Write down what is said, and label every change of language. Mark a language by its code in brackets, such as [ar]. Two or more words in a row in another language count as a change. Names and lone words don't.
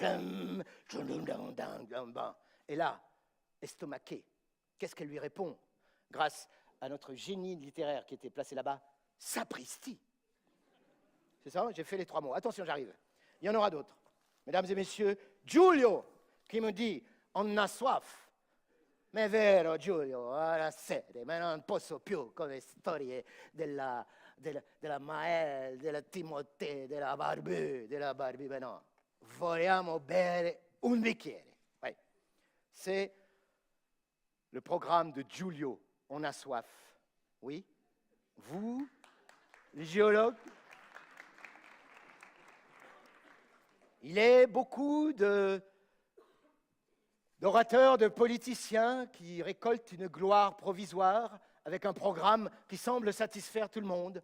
[fr] Et là, estomaqué, qu'est-ce qu'elle lui répond? Grâce à notre génie littéraire qui était placé là-bas, sapristi. C'est ça? J'ai fait les 3 mots. Attention, j'arrive. Il y en aura d'autres. Mesdames et messieurs, Giulio, qui me dit, on a soif. [it] Ma è vero, Giulio, alla sede, ma non posso più con le storie della Maëlle, della Timothée, della Barbie, ma no. Vogliamo bere un bicchiere. [fr] Ouais. C'est le programme de Giulio, on a soif. Oui? Vous, les géologues? Il est beaucoup d'orateurs, de politiciens qui récoltent une gloire provisoire avec un programme qui semble satisfaire tout le monde.